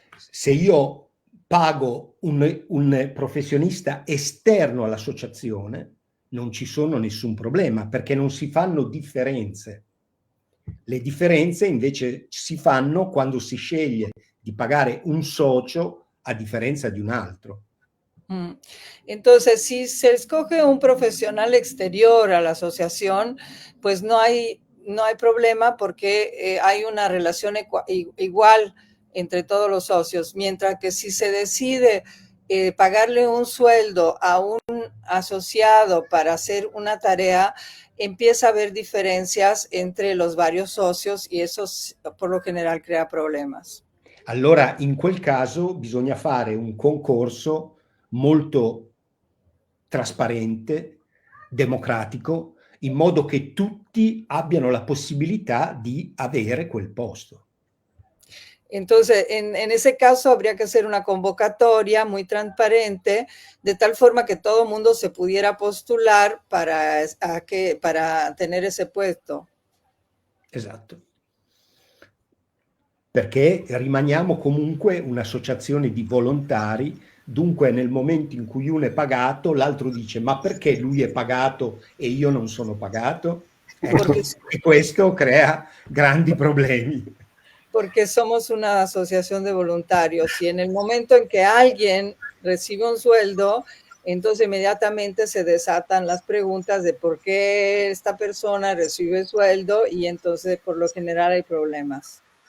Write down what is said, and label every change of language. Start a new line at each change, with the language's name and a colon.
Italian: Se io pago un professionista esterno all'associazione, non ci sono nessun problema, perché non si fanno differenze. Le differenze invece si fanno quando si sceglie di pagare un socio a differenza di un altro.
Spanish: Entonces, si se escoge un profesional exterior a la asociación, pues no hay problema porque hay una relación igual entre todos los socios, mientras que si se decide pagarle un sueldo a un asociado para hacer una tarea, empieza a haber diferencias entre los varios socios y eso por lo general crea problemas.
Italian: Allora, in quel caso bisogna fare un concorso molto trasparente, democratico, in modo che tutti abbiano la possibilità di avere quel posto.
Spanish: Entonces, en ese caso habría que hacer una convocatoria muy transparente, de tal forma que todo el mundo se pudiera postular para tener ese puesto.
Italian: Esatto. Perché rimaniamo comunque un'associazione di volontari, dunque nel momento in cui uno è pagato, l'altro dice ma perché lui è pagato e io non sono pagato? Ecco, e questo crea grandi problemi.
Spanish: Porque somos una asociación de voluntarios y en el momento en que alguien recibe un sueldo, entonces inmediatamente se desatan las preguntas de por qué esta persona recibe sueldo y entonces por lo general hay problemas.